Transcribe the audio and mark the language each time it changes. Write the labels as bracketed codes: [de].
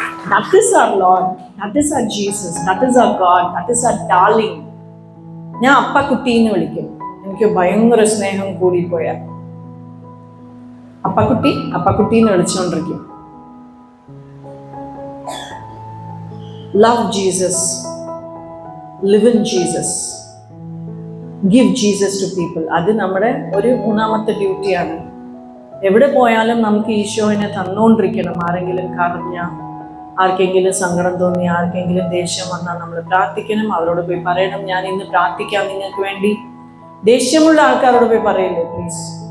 [en] That is our Lord, that is our Jesus, that is our God, that is our darling. [ml] ഞാൻ അപ്പക്കുട്ടി എന്ന് വിളിക്കും. എനിക്ക് ഭയങ്കര സ്നേഹം കൂടിപ്പോയ അപ്പക്കുട്ടി എന്ന് വിളിച്ചുകൊണ്ടിരിക്കും. [en] Love Jesus, live in Jesus, give Jesus to people. [ml] അത് നമ്മുടെ ഒരു മൂന്നാമത്തെ ഡ്യൂട്ടിയാണ്. എവിടെ പോയാലും നമുക്ക് ഈശോനെ തന്നുകൊണ്ടിരിക്കണം. ആരെങ്കിലും കരഞ്ഞ, ആർക്കെങ്കിലും സങ്കടം തോന്നി, ആർക്കെങ്കിലും ദേഷ്യം വന്നാൽ നമ്മൾ പ്രാർത്ഥിക്കണം. അവരോട് പോയി പറയണം, ഞാൻ ഇന്ന് പ്രാർത്ഥിക്കാം നിങ്ങൾക്ക് വേണ്ടി. ദേഷ്യമുള്ള ആൾക്കാരോട് പോയി പറയില്ലേ പ്ലീസ്.